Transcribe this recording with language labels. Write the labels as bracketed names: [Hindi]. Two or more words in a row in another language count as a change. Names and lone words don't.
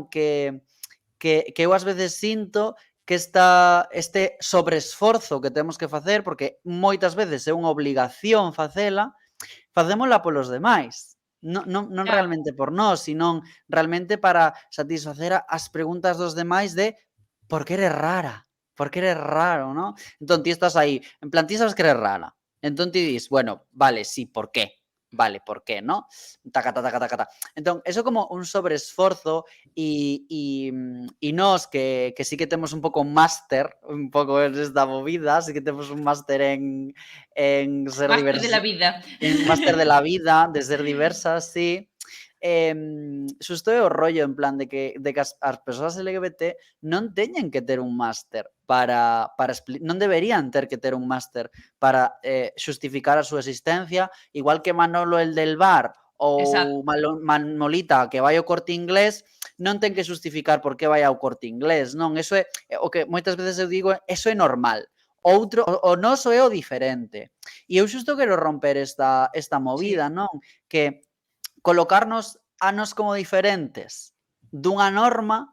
[Galician] Que eu ás veces sinto que este sobreesforzo que temos que facer, porque moitas veces é unha obligación facela, facémola polos demais. Non Claro. realmente por nós, senón realmente para satisfacer as preguntas dos demais de [Spanish] por que eres rara, por que eres raro, [Galician] ¿no? Entón ti estás aí, en plan, ti sabes que eres rara. Entón ti dis, bueno, vale, sí, [Spanish] por qué? Vale, por qué, [Galician] ¿no? Taca, taca, taca, taca. Entón, eso como un sobreesforzo e nós que sí que temos un pouco un máster, un pouco en esta movida, sí que temos un máster en ser [Spanish] Máster de la [Galician] diversos, [Spanish] vida. un máster de la vida, de ser diversas, sí. [Galician] Xusto é o rollo en plan de que as persoas LGBT non teñen que ter un máster para non deberían ter que ter un máster para xustificar a súa existencia, igual que Manolo el del bar ou Manolita que vai ao Corte Inglés non ten que xustificar por que vai ao Corte Inglés, non? Eso é o que moitas veces eu digo, eso é normal. Outro, o noso é o diferente. E eu xusto quero romper esta movida, non? Que colocarnos a nos como diferentes dunha norma